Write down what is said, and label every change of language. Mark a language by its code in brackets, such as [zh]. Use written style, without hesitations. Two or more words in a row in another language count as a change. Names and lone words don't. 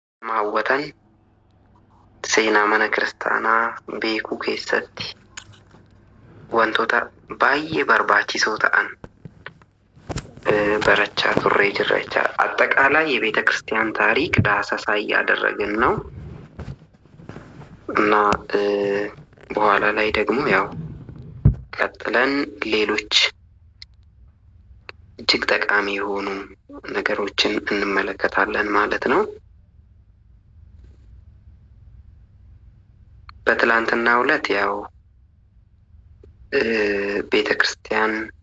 [om] Maawwatan seenaa mana kiristaanaa beekuu keessatti wantoota baay'ee barbaachisoo ta'an barachaa turree jirra jechaadha። [am] አጠቃላይ የቤተ ክርስቲያን ታሪክ ዳሰሳ እያደረግን ነው እና በኋላ ላይ ደግሞ ያው ቀጥለን ሌሎች እጅግ ጠቃሚ የሆኑ ነገሮችን እንመለከታለን ማለት ነው። በትላንትናው ዕለት ያው ቤተ ክርስቲያን